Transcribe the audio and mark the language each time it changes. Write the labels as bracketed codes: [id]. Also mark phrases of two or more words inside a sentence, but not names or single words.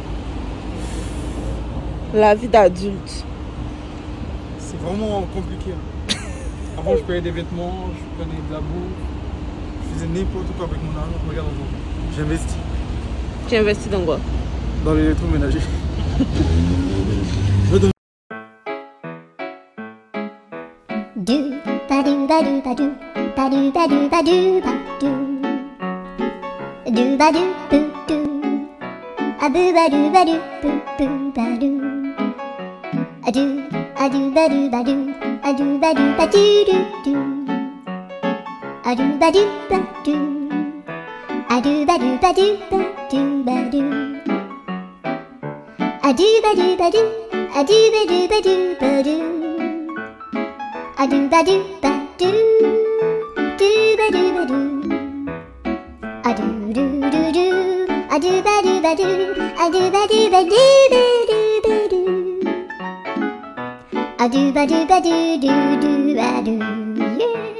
[fr] La vie d'adulte. C'est vraiment compliqué. Hein. Avant, je payais des vêtements, je prenais de la bouffe, je faisais n'importe quoi avec mon argent. Regarde aujourd'hui, j'investis Tu investis dans quoi? dans l'électroménager. Do ba do ba do ba do ba do ba do ba do ba do ba do boo do a boo ba do ba do boo boo ba do a do ba do ba do a do ba do ba do do do a do ba do ba do a do ba do ba do ba do ba do a do ba do ba do a do ba do ba do ba do a do ba do ba do ba do ba do a do do do do a do ba do ba do a do ba do ba do ba do ba do a do ba do ba do do do ba do yeah.